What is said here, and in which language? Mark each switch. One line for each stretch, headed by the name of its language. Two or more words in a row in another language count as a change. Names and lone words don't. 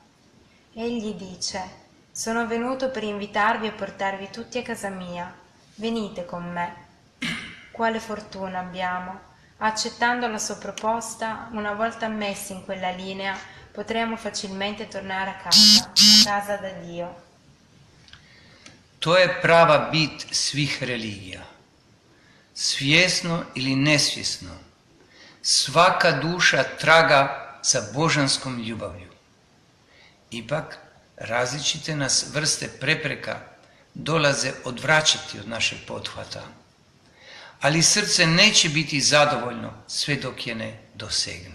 Italian: Egli dice: «Sono venuto per invitarvi e portarvi tutti a casa mia. Venite con me». Quale fortuna abbiamo! Accettando la sua proposta, una volta ammessi in quella linea, potremo facilmente tornare a casa da Dio.
Croatian: To je prava bit svih religija. Svjesno ili nesvjesno, svaka duša traga za božanskom ljubavlju. Ipak, različite nas vrste prepreka dolaze odvraćati od našeg pothvata, ali srce neće biti zadovoljno sve dok je ne dosegne.